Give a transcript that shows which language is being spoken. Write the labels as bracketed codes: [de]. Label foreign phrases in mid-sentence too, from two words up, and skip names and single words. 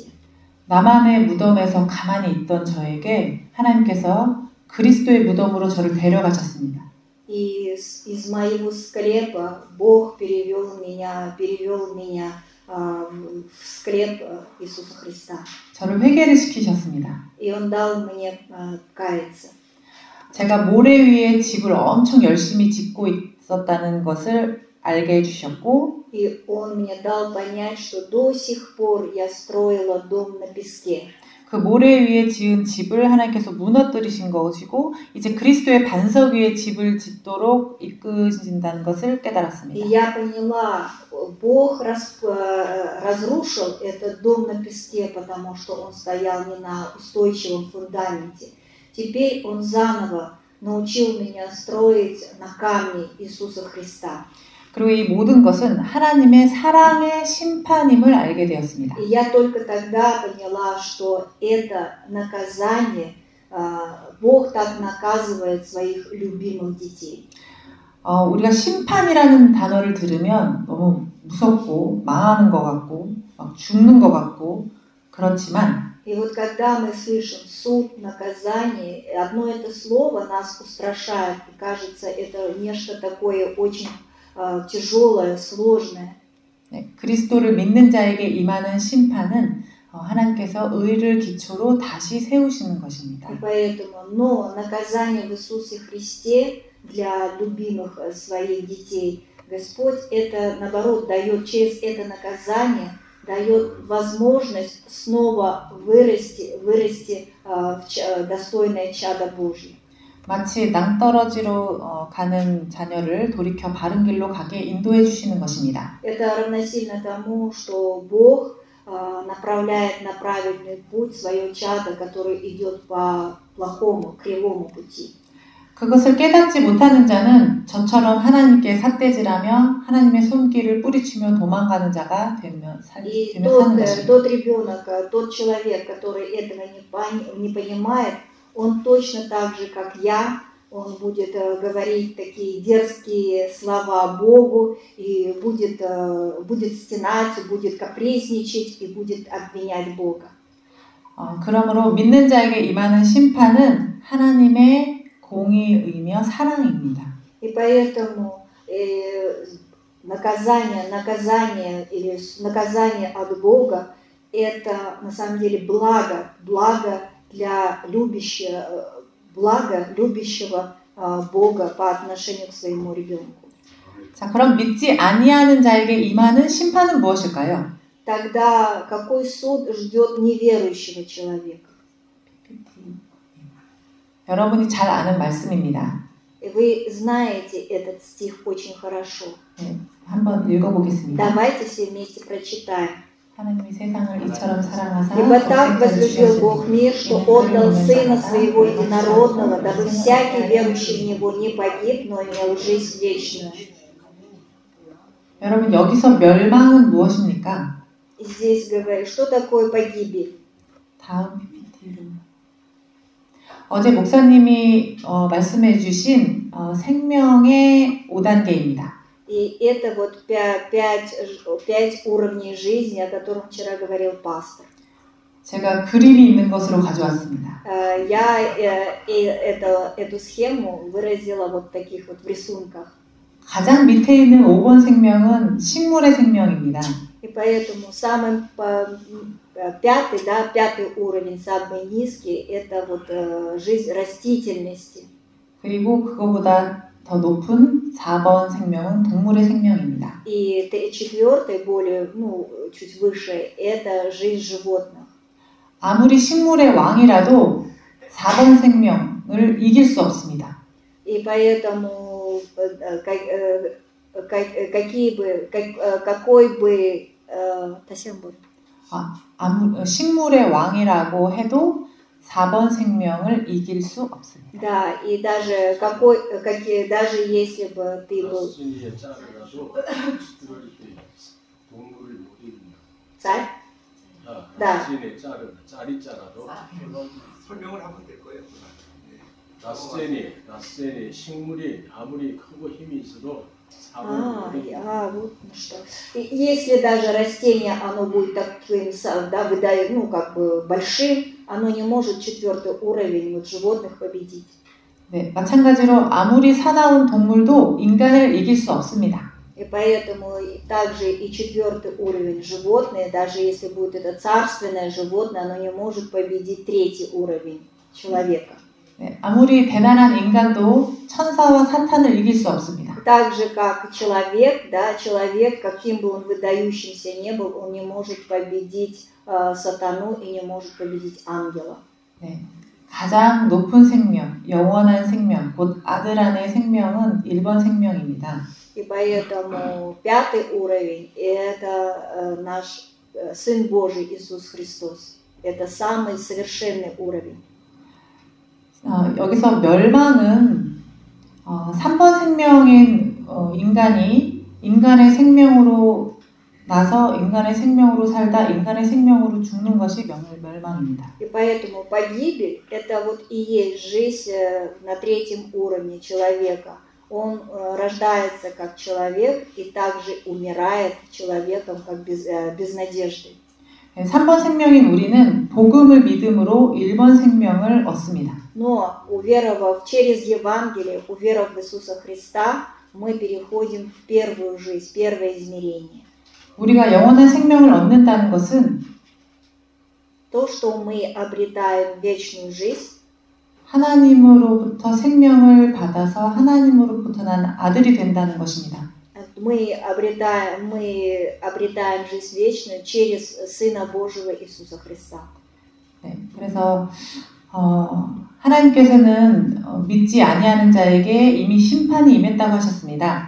[ko] 나만의 무덤에서 가만히 있던 저에게 하나님께서 그리스도의 무덤으로 저를 데려가셨습니다. [ru] И из моего склепа Бог перевел меня в склеп Иисуса Христа. [ko] 저를 회개를 시키셨습니다. [ru] И Он дал мне каяться. [ko] 제가 모래 위에 집을 엄청 열심히 짓고 있었다는 것을 알게 해주셨고 [ru] И Он мне дал понять, что до сих пор я строила дом на песке. [ko] 그 모래 위에 지은 집을 하나님께서 무너뜨리신 것이고 이제 그리스도의 반석 위에 집을 짓도록 이끄신다는 것을 깨달았습니다. [ru] И я поняла, Бог разрушил этот дом на песке, потому что он стоял не на устойчивом фундаменте. Теперь Он заново научил меня строить на камне Иисуса Христа. [ko] 그리고 이 모든 것은 하나님의 사랑의 심판임을 알게 되었습니다. [ru] И я только тогда поняла, что это наказание, Бог так наказывает своих любимых детей. [ko] 우리가 심판이라는 단어를 들으면 너무 무섭고 망하는 것 같고 막 죽는 것 같고 그렇지만 [ru] И вот когда мы слышим суд, наказание, одно это слово нас устрашает, и кажется, это нечто такое очень тяжелое, сложное. [ko] 네, 그리스도를 믿는 자에게 임하는 심판은 하나님께서 의를 기초로 다시 세우시는 것입니다. [ru] И поэтому, но наказание в Иисусе Христе для любимых своих детей, Господь это, наоборот, дает через это наказание, дает возможность снова вырасти в достойное чадо Божье. [ko] 마치 낭떠러지로 가는 자녀를 돌이켜 바른 길로 가게 인도해 주시는 것입니다. [ru] Это равносильно тому, что Бог направляет на правильный путь свое чадо, которое идет по плохому, кривому пути. [ko] 그것을 깨닫지 못하는 자는 저처럼 하나님께 삿대질하며 하나님의 손길을 뿌리치며 도망가는 자가 되면 사는 것입니다. [ru] Тот ребенок, тот человек, который этого не понимает, он точно так же, как я, он будет говорить такие дерзкие слова Богу, и будет стенать, будет капризничать, и будет обвинять Бога. [ko] 그러므로 믿는 자에게 임하는 심판은 하나님의 공의이며 사랑입니다. [ru] И поэтому наказание от Бога это на самом деле благо для любящего Бога по отношению к своему ребенку. [ko] 자, 그럼 믿지 아니하는 자에게 임하는 심판은 무엇일까요? [ru] Тогда какой суд ждет неверующего человека? [ko] 여러분이 잘 아는 말씀입니다. [ru] Вы знаете этот стих очень хорошо. [ko] 네, 한번 읽어보겠습니다. [ru] Давайте все вместе прочитаем. [ko] 하나님이 세상을 이처럼 사랑하사 [ru] Ибо так возлюбил Бог мир, что отдал Сына Своего Единородного, дабы всякий верующий в Него не погиб, но имел жизнь вечную. [ko] 여러분 여기서 멸망은 무엇입니까? [ru] Здесь говорит, что такое погибель? [ko] 다음 PPT로. 어제 목사님이 말씀해 주신 생명의 5단계입니다. [ru] И это вот 5 уровней жизни, о котором вчера говорил пастор. [ko] 제가 그림이 있는 것으로 가져왔습니다. [ru] Я эту схему выразила вот таких вот в рисунках. [ko] 가장 밑에 있는 5번 생명은 식물의 생명입니다. [ru] И поэтому самый пятый уровень, самый низкий, это вот жизнь растительности. [ko] 그리고 그거보다 더 높은 4번 생명은 동물의 생명입니다. [ru] И четвертый, более, чуть выше, это жизнь животных. [ko] 아무리 식물의 왕이라도 4번 생명을 이길 수 없습니다. [ru] И поэтому [ko] 식물의 왕이라고 해도 4번 생명을 이길 수 없습니다. [ru] Да, и даже даже если бы ты был царь, да. [ko] 설명을 하면 될 거예요. 나스젠이 식물이 아무리 크고 힘이 있어도 [ru] вот что. Если даже растение, оно будет таким, да, выдает, как бы большим, оно не может 4-й уровень вот животных победить. [ko] 네, 마찬가지로 아무리 사나운 동물도 인간을 이길 수 없습니다. [ru] И поэтому также и 4-й уровень животные, даже если будет это царственное животное, оно не может победить 3-й уровень человека. [ko] 네, 아무리 대단한 ин간도 천사와 사탄을 이길 수 없습니다. [ru] Так же, как человек, да, человек, каким бы он выдающимся не был, он не может победить сатану и не может победить ангела. [ko] 네, 가장 높은 생명, 영원한 생명, 곧 아들 안의 생명은 1번 생명입니다. [ru] И поэтому 5-й уровень – это наш Сын Божий Иисус Христос. Это самый совершенный уровень. [ko] 여기서 멸망은 3번 생명인 인간이 인간의 생명으로 나서 인간의 생명으로 살다 인간의 생명으로 죽는 것이 멸망입니다. [ru] И поэтому погибель – это вот и есть жизнь на 3-м уровне человека. Он рождается как человек и также умирает человеком как без надежды. [ko] 3번 생명인 우리는 복음을 믿음으로 1번 생명을 얻습니다. [ru] Но уверовав через Евангелие, уверовав в Иисуса Христа, мы переходим в первую жизнь, первое измерение. [ko] 우리가 영원한 생명을 얻는다는 것은 [ru] То, что мы обретаем вечную жизнь, [ko] 하나님으로부터 생명을 받아서 하나님으로부터 난 아들이 된다는 것입니다. [ru] мы обретаем жизнь вечную через Сына Божьего Иисуса Христа. [ko] 네, 그래서 하나님께서는 믿지 아니하는 자에게 이미 심판이 임했다고 하셨습니다.